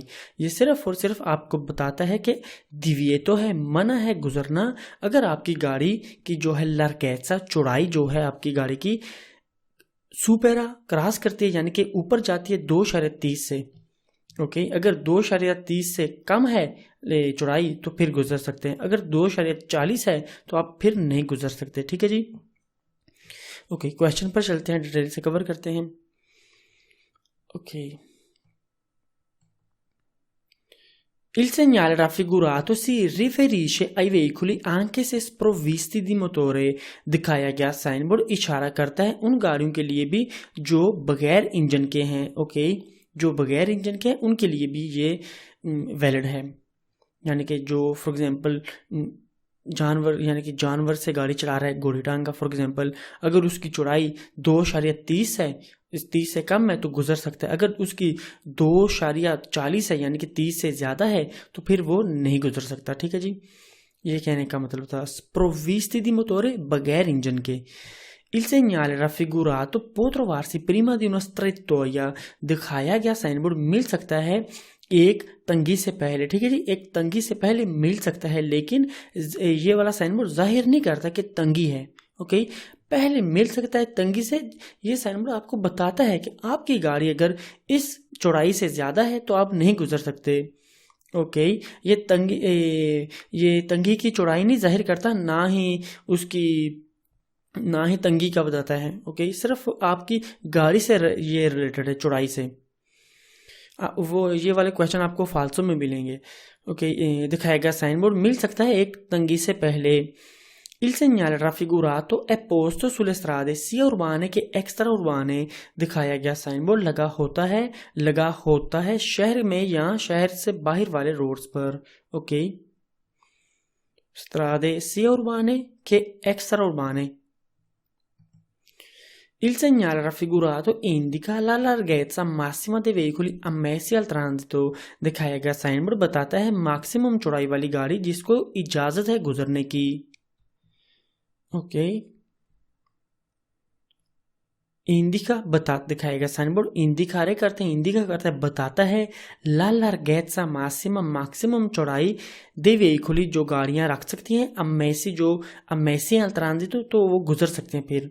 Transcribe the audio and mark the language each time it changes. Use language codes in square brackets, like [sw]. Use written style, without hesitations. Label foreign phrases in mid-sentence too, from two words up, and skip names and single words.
[hi] ये सिर्फ और सिर्फ आपको बताता है कि दिविएतो है, मना है गुजरना अगर आपकी गाड़ी की जो है लार्गेत्सा चौड़ाई जो है आपकी गाड़ी की सुपेरा क्रॉस करती है, यानी कि ऊपर जाती है 2.30 से। ओके, अगर 2.30 से कम है चौड़ाई तो फिर गुजर सकते हैं, अगर 2.40 है तो आप फिर नहीं गुजर सकते। ठीक है जी, ओके क्वेश्चन पर चलते हैं, डिटेल से कवर करते हैं। Ok. [it] Il segnale raffigurato si riferisce ai veicoli anche se sprovvisti di motore। [hi] दिखाया गया [en] sign board [hi] इशारा करता है उन गाड़ियों के लिए भी जो बगैर इंजन के हैं। ओके, जो बगैर इंजन के हैं उनके लिए भी ये वैलिड है। यानी कि जो [en] for example [hi] जानवर, यानी कि जानवर से गाड़ी चला रहा है, घोड़ी टांग का [en] for example, [hi] अगर उसकी चौड़ाई 2.30 है, इस 30 से कम है तो गुजर सकता है। अगर उसकी 2.40 है यानी कि 30 से ज्यादा है तो फिर वो नहीं गुजर सकता। ठीक है जी, ये कहने का मतलब था [it] sprovvisti di motore, [hi] बगैर इंजन के। [it] Il segnale raffigurato può trovarsi prima di una strettoia। [hi] दिखाया गया [en] sign board [hi] मिल सकता है एक तंगी से पहले। ठीक है जी, एक तंगी से पहले मिल सकता है, लेकिन ये वाला [en] sign board [hi] जाहिर नहीं करता कि तंगी है। ओके, पहले मिल सकता है तंगी से। ये [en] sign board [hi] आपको बताता है कि आपकी गाड़ी अगर इस चौड़ाई से ज्यादा है तो आप नहीं गुजर सकते। ओके, ये तंगी की चौड़ाई नहीं जाहिर करता, ना ही तंगी का बताता है। ओके, सिर्फ आपकी गाड़ी से ये रिलेटेड है, चौड़ाई से। वो ये वाले क्वेश्चन आपको फालसू में मिलेंगे। ओके, दिखाया गया [en] sign board [hi] मिल सकता है एक तंगी से पहले। [it] Il segnale raffigurato è posto sulle strade sia urbane che extraurbane। [hi] दिखाया गया [en] sign board [hi] लगा होता है शहर में या शहर से बाहर वाले रोड्स पर। ओके, [it] strade sia urbane che extraurbane। Il segnale raffigurato indica la larghezza massima dei veicoli ammessi al transito। [hi] दिखाया गया [en] sign board [hi] बताता है मैक्सिमम चौड़ाई वाली गाड़ी जिसको इजाजत है गुजरने की। ओके, इंडिका दिखाएगा [en] sign board [hi] इंडिकारे करते हैं, इंडिका करता है बताता है [it] la larghezza massima [hi] चौड़ाई [it] dei veicoli [hi] जो गाड़ियां रख सकती हैं [it] ammessi al transito [hi] तो वो गुजर सकते हैं फिर।